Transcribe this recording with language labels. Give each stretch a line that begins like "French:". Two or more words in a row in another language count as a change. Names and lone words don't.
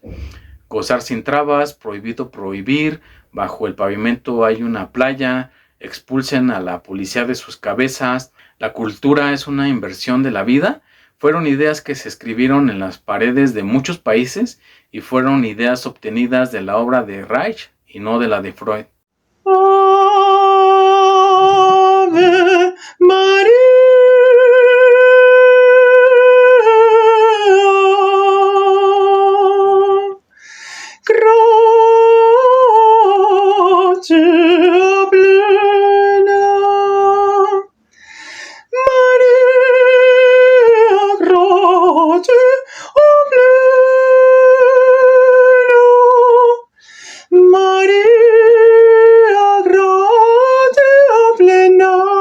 Spanish: Gozar sin trabas, prohibido prohibir, bajo el pavimento hay una playa, expulsen a la policía de sus cabezas, la cultura es una inversión de la vida, fueron ideas que se escribieron en las paredes de muchos países y fueron ideas obtenidas de la obra de Reich y no de la de Freud. Ave María, gracia plena, María, gracia plena, María, gracia plena.